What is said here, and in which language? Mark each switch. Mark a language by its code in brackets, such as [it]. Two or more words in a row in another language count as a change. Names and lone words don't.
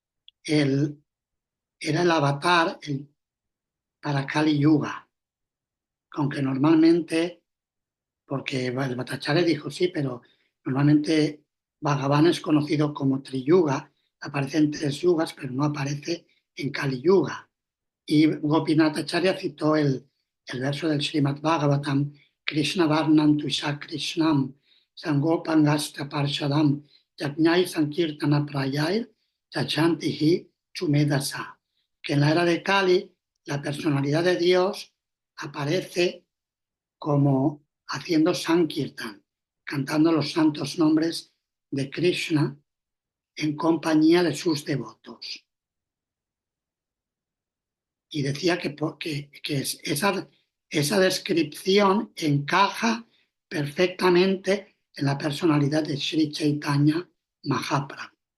[es] el avatar para Kali Yuga, aunque normalmente, porque el Bhattacharya dijo sí, pero normalmente Bhagavan es conocido como Triyuga, aparece en 3 yugas, pero no aparece en Kali Yuga. Y Gopinath Acharya citó el verso del Srimad Bhagavatam, [sa] Krishna Varnam Tuisha Krishnam, Sangopangasta Parshadam, Yajnai Sankirtana Prayai, Yachantihi Chumedasa, [es] que en la era de Kali la personalidad de Dios aparece como haciendo Sankirtan, cantando los santos nombres de Krishna en compañía de sus devotos. Y decía que esa descripción encaja perfectamente en la personalidad de Sri Chaitanya Mahaprabhu.